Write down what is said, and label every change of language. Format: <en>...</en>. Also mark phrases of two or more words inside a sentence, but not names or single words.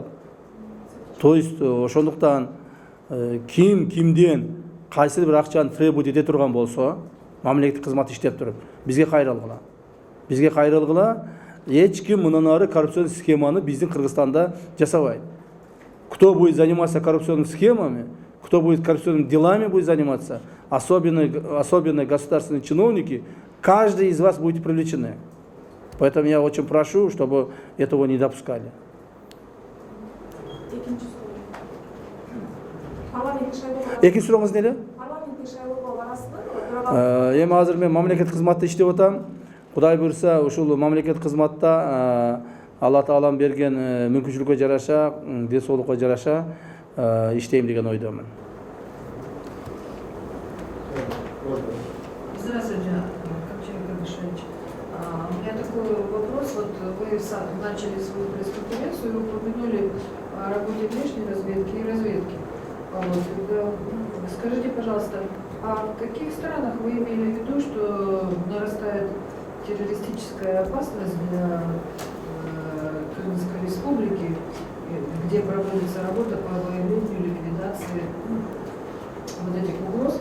<ru>То есть</ru> <ky>ошондуктан ким кимден кайсы бир акчаны требовать эте турган болсо, мамлекеттик кызмат иштеп туруп, бизге кайрылгыла. Бизге кайрылгыла, эч ким мындан ары коррупцион схеманы биздин Кыргызстанда жасабайт.</ky> <ru>Кто будет заниматься коррупционными схемами, кто будет коррупционными делами будет заниматься, особенно государственные чиновники, каждый из вас будет привлечены. Поэтому я очень прошу, чтобы этого не допускали.</ru> <ky>Экинчи сурооңуз эмне? Эми азыр мен мамлекеттик кызматта иштеп атам. Кудай буйрса, ушул мамлекеттик кызматта Алла Таалам берген мүмкүнчүлүккө жараша, ден соолукка жараша иштейм деген ойдомун.</ky> <ru>Здравствуйте, Камчай Кадышевич. У меня такой вопрос. Вот вы начали свою пресс-конференцию, вы упомянули о работе внешней разведки и разведки. Скажите, пожалуйста, а в каких странах вы имели в виду, что нарастает террористическая опасность для Крымской республики, где проводится работа по выявлению, ликвидации вот этих угроз?</ru>